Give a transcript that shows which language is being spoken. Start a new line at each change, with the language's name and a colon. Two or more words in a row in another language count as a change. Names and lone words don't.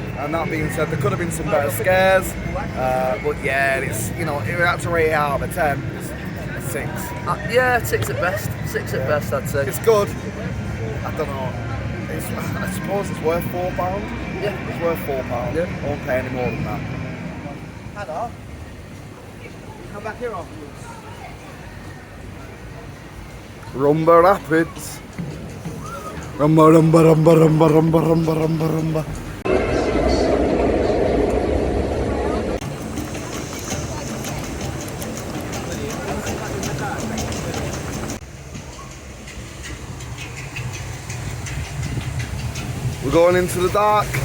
English: And that being said, there could have been some better scares. But yeah, it's, you know, if we had to rate it out of a 10, it's a 6. Yeah, 6 at best. 6 at best, I'd say. It's good. I don't know. I suppose it's worth £4. Yeah. It's worth £4. Yeah. I won't pay any more than that. Hello. Come back here afterwards. Rumba Rapids. Rumba, rumba, rumba, rumba, rumba, rumba, rumba, rumba. We're going into the dark.